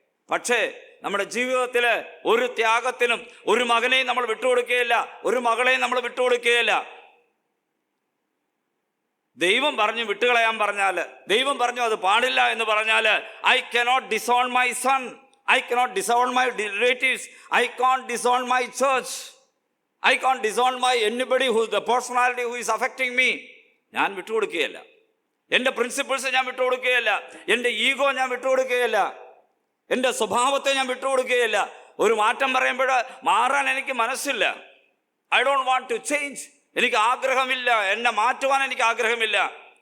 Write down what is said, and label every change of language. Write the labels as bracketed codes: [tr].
[ml] പക്ഷേ നമ്മുടെ ജീവിതത്തിൽ ഒരു ത്യാഗത്തിനും ഒരു മകനെയും നമ്മൾ വിട്ടുകൊടുക്കുകയില്ല, ഒരു മകളെയും നമ്മൾ വിട്ടുകൊടുക്കുകയില്ല. ദൈവം പറഞ്ഞു വിട്ടുകളയാൻ പറഞ്ഞാൽ, ദൈവം പറഞ്ഞു അത് പാടില്ല എന്ന് പറഞ്ഞാൽ, [en] I cannot disown my son, I cannot disown my relatives. I can't disown my church. I can't disown my anybody who the personality who is affecting me. [ml] ഞാൻ വിട്ടുകൊടുക്കുകയില്ല. എൻ്റെ പ്രിൻസിപ്പിൾസ് ഞാൻ വിട്ടുകൊടുക്കുകയില്ല. എൻ്റെ ഈഗോ ഞാൻ വിട്ടുകൊടുക്കുകയില്ല. എൻ്റെ സ്വഭാവത്തെ ഞാൻ വിട്ടുകൊടുക്കുകയില്ല. ഒരു മാറ്റം പറയുമ്പോൾ മാറാൻ എനിക്ക് മനസ്സില്ല. [en] I don't want to change. [ml] എനിക്ക് ആഗ്രഹമില്ല, എന്നെ മാറ്റുവാൻ എനിക്ക് ആഗ്രഹമില്ല.